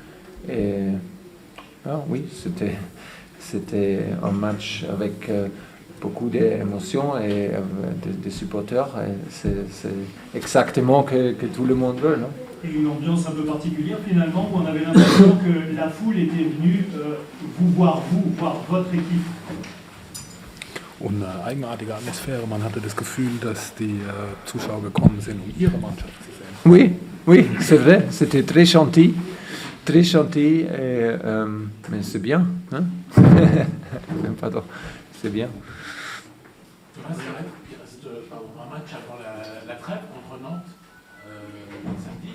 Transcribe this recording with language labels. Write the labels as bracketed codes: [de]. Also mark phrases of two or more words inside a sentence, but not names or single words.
[fr] Et oui, c'était un match avec beaucoup d'émotions et des supporters. Et c'est exactement que tout le monde veut. Non? Et une ambiance un peu particulière finalement, où on avait l'impression que la foule était venue vous, voir votre équipe. [de] Und eine eigenartige Atmosphäre. Man hatte das Gefühl, dass die Zuschauer gekommen sind, um ihre Mannschaft zu sehen. [fr] Oui, oui, c'est vrai. C'était très gentil. Très gentil. Et, mais c'est bien. Hein? Pardon. C'est bien. Il reste un match avant la trêve contre Nantes samedi.